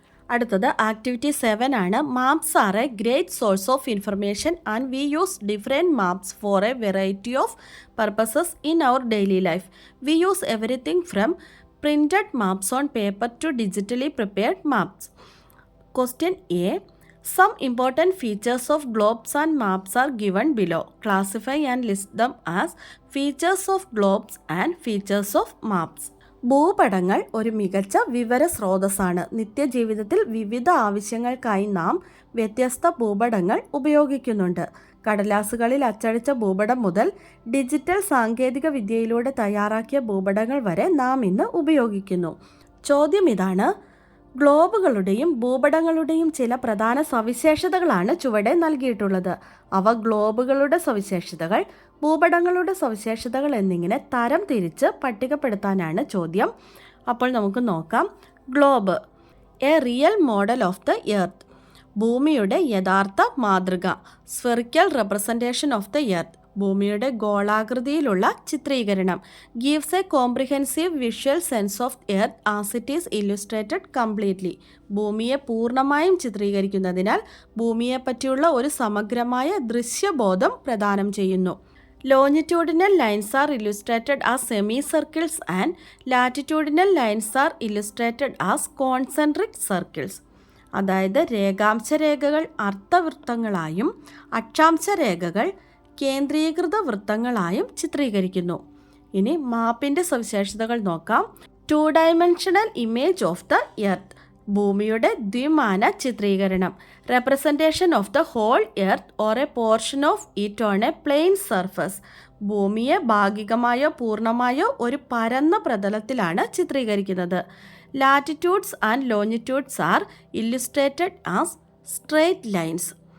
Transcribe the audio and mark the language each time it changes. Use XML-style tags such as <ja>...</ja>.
<ml>അടുത്തത് ആക്ടിവിറ്റി 7 ആണ്.</ml> <en>Maps are a great source of information and we use different maps for a variety of purposes in our daily life. We use everything from printed maps on paper to digitally prepared maps. Question A. Some important features of globes and maps are given below. Classify and list them as features of globes and features of maps.</en> <ml>ഭൂപടങ്ങൾ ഒരു മികച്ച വിവര സ്രോതസ്സാണ്. നിത്യജീവിതത്തിൽ വിവിധ ആവശ്യങ്ങൾക്കായി നാം വ്യത്യസ്ത ഭൂപടങ്ങൾ ഉപയോഗിക്കുന്നുണ്ട്. കടലാസുകളിൽ അച്ചടിച്ച ഭൂപടം മുതൽ ഡിജിറ്റൽ സാങ്കേതിക വിദ്യയിലൂടെ തയ്യാറാക്കിയ ഭൂപടങ്ങൾ വരെ നാം ഇന്ന് ഉപയോഗിക്കുന്നു. ചോദ്യം ഇതാണ്: ഗ്ലോബുകളുടെയും ഭൂപടങ്ങളുടെയും ചില പ്രധാന സവിശേഷതകളാണ് ചുവടെ നൽകിയിട്ടുള്ളത്. അവ ഗ്ലോബുകളുടെ സവിശേഷതകൾ, ഭൂപടങ്ങളുടെ സവിശേഷതകൾ എന്നിങ്ങനെ തരം തിരിച്ച് പട്ടികപ്പെടുത്താനാണ് ചോദ്യം. അപ്പോൾ നമുക്ക് നോക്കാം.</ml> <en>Globe, a real model of the earth.</en> <ml>ഭൂമിയുടെ യഥാർത്ഥ മാതൃക.</ml> <en>Spherical representation of the earth.</en> <ml>ഭൂമിയുടെ ഗോളാകൃതിയിലുള്ള ചിത്രീകരണം.</ml> <en>Gives a comprehensive visual sense of earth as it is illustrated completely.</en> <ml>ഭൂമിയെ പൂർണ്ണമായും ചിത്രീകരിക്കുന്നതിനാൽ ഭൂമിയെപ്പറ്റിയുള്ള ഒരു സമഗ്രമായ ദൃശ്യബോധം പ്രദാനം ചെയ്യുന്നു.</ml> <en>Longitudinal lines are illustrated as semicircles and latitudinal lines are illustrated as concentric circles.</en> <ml>അതായത് രേഖാംശ രേഖകൾ അർദ്ധവൃത്തങ്ങളായും അക്ഷാംശ രേഖകൾ കേന്ദ്രീകൃത വൃത്തങ്ങളായും ചിത്രീകരിക്കുന്നു. ഇനി മാപ്പിൻ്റെ സവിശേഷതകൾ നോക്കാം.</ml> <en>2-dimensional image of the earth.</en> <ml>ഭൂമിയുടെ ദ്വിമാന ചിത്രീകരണം.</ml> <en>Representation of the whole earth or a portion of it on a plane surface.</en> <ml>ഭൂമിയെ ഭാഗികമായോ പൂർണ്ണമായോ ഒരു പരന്ന പ്രതലത്തിലാണ് ചിത്രീകരിക്കുന്നത്.</ml> <en>Latitudes and longitudes are illustrated as straight lines.</en>